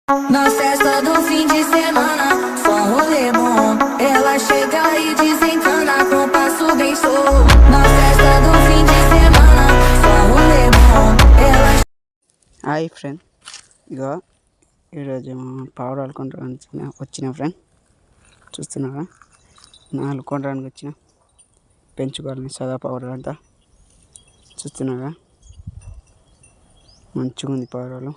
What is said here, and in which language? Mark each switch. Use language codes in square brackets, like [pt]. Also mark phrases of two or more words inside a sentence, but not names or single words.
[pt] Na festa do fim de semana, só rolê bom. Ela chega e desencana com passo bem show. Na festa do fim de semana, só rolê bom. Ela [te] హాయ్ ఫ్రెండ్, ఇగో ఈరోజు పావురాలు కొనడానికి వచ్చిన ఫ్రెండ్. చూస్తున్నారా, 4 కొనడానికి వచ్చిన పెంచుకోవాలని సదా పావురాలు అంతా. చూస్తున్నారా, మంచిగా ఉంది పావురాలు.